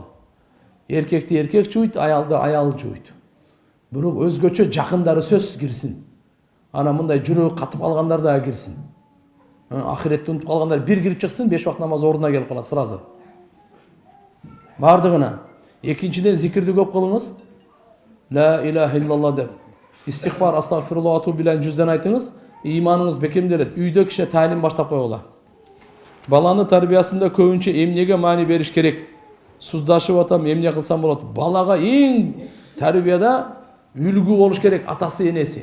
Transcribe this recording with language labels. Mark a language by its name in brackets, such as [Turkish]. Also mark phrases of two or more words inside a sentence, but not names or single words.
[Kyrgyz] Эркекти эркек жуйт, аялды аял жуйт. Бирок өзгөчө жакындары сөзсүз кирсин. Ана мындай жүрөгү катып калгандар да кирсин. Ахиретти унутуп калгандар бир кирип чыксын, 5 вакыт намаз ордуна келип калат сразу. Бардыгына. Экинчиден зикирди көп кылыңыз. [Arabic] لا إله إلا الله деп. [Kyrgyz] Истигфар, астагфируллах ату билен 100ден айтыңыз. Иманыңыз бекемделет. Үйдө киши талим баштап койгула. Баланы тарбиясында көбүнчө эмнеге маани бериш керек? Суздашып атам, эмне кылсам болот? Балага эң тарбияда үлгү болуш керек атасы, энеси.